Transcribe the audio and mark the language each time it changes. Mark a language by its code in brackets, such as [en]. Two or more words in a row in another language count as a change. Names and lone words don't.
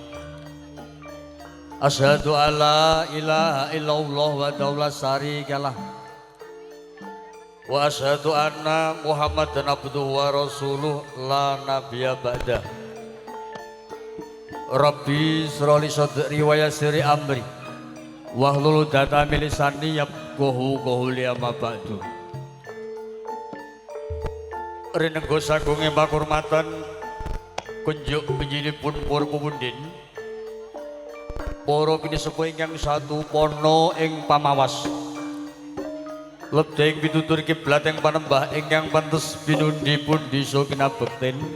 [ar] أشهد أن لا إله إلا الله ولا شريك له وأشهد أن محمدا عبده ورسوله لا نبي بعده. رب اشرح لي صدري ويسر أمري واحلل عقدة من لساني يفقهوا قولي أما بعد. [jv] Rinengga sagunge pakurmatan kunjuk panjenenganipun para pepundhen, para pinisepuh ingkang satu pono ing pamawas. Lebding pitutur kiblat ing panembah ingkang pantes pinundi-pundi so kinabekten.